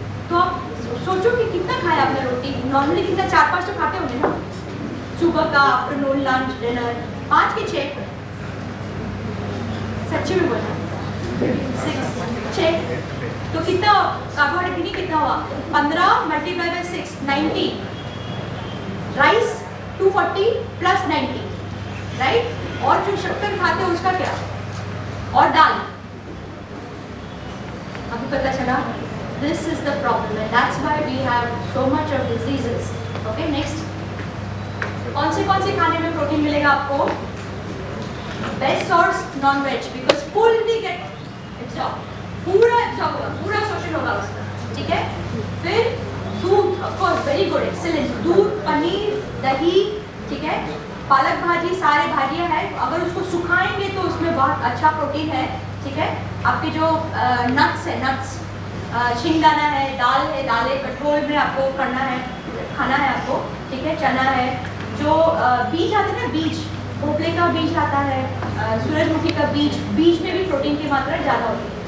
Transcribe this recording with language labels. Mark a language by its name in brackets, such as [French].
[Hindi] तो आप सोचो कि कितना खाया आपने रोटी? नॉर्मली कितना? 4-5 तो खाते होंगे ना, सुबह का, आफ्टरनून, लंच, डिनर, 5 के 6, सच्ची में बोला 6, तो कितना कार्बोहाइड्रेट कितना हुआ? 15 multiply by 6, 90। Rice 240 plus 90, right? और जो शक्कर खाते हैं उसका क्या? और दाल। अभी पता चला? [English] This is the problem and that's why we have so much of diseases. Okay, next. [Hindi] कौन से खाने में प्रोटीन मिलेगा आपको? [English] Best source non-veg because fully get absorbed. [Hindi] पूरा absorb होगा, पूरा शोषण होगा उसका। ठीक है? फिर दूध, [English] of course, very good, excellent. [Hindi] दूध, पनीर, दही, ठीक है? पालक भाजी, सारे भाजियाँ हैं। अगर उसको सुखाएंगे तो उसमें बहुत अच्छा प्रोटीन है। ठीक है? आपके जो नट्स है, नट्स, शिंगदाना है, दालें पेट्रोल में आपको खाना है आपको। ठीक है? चना है, जो बीज आते हैं ना, बीज, भोपले का बीज आता है, सूरजमुखी का बीज में भी प्रोटीन की मात्रा ज़्यादा होती है।